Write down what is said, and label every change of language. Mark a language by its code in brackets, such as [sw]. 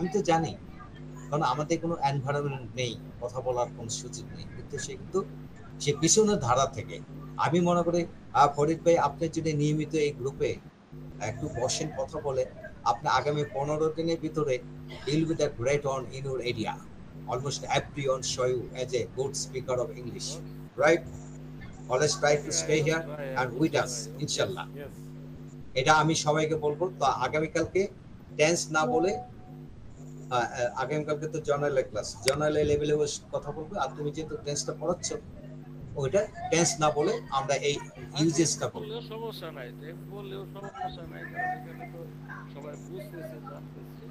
[bn] আমি তো জানি, কারণ আমাদের কোনো এনভায়রনমেন্ট নেই, কথা বলার কোনো সুযোগ নেই, কিন্তু সে পিছনের ধারা থেকে। আমি মনে করি ফরিদ ভাই আপনি যদি নিয়মিত এই গ্রুপে একটু বসেন, কথা বলে, আপনি আগামী 15 দিনের ভিতরে [en] you'll be the great one in your area. Almost everyone show you as a good speaker of English, right? Always try to stay here and with us, inshallah. Yes. [bn] এটা আমি সবাইকে বলবো। তো আগামীকালকে টেন্স না বলে, আগামীকালকে তো জর্নালের ক্লাস, জর্নালের লেভেলে কথা বলবো। আর তুমি যেহেতু টেন্সটা পড়াচ্ছ, ওইটা টেন্স না বলে আমরা এই ইউজেসটা বলবো। বললেও সমস্যা নাই, টেক্সট বললেও সমস্যা নাই, কারণ এখানে তো সবাই বুঝতেছে, জানতেছে।